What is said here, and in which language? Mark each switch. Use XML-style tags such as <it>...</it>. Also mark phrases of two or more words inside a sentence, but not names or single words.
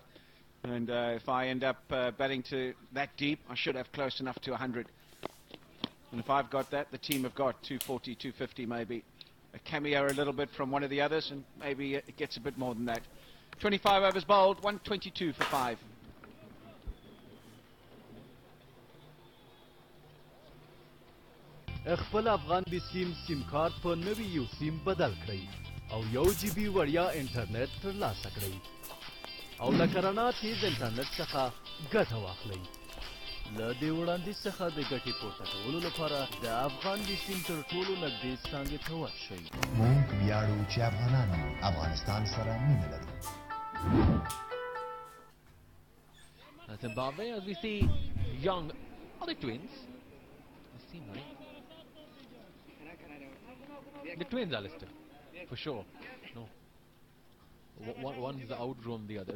<en>And if I end up batting to that deep, I should have close enough to 100. And if I've got that, the team have got 240, 250 maybe. A cameo a little bit from one of the others, and maybe it gets a bit more than that. 25 overs bowled, 122 for 5.</en> <ps>خپل افغان بي سیم سیم کارت په نوي یو سیم بدل کړئ او 1 جی بي وړیا انټرنیټ ترلاسه کړئ او له کرانا تیز انټرنیټ څخه ګټه واخلئ. له دې وړاندیز څخه د ګټې پورته کولو لپاره د افغان بي سیم تر ټولو نږدې څانګې ته ورشئ. موږ ویاړو چې افغانان افغانستان سره مینه لري.</ps> <en>Zimbabwe, as we see young, are they twins? They seem like the twins, Alistair, for sure. No, one's outgrown the other.</en>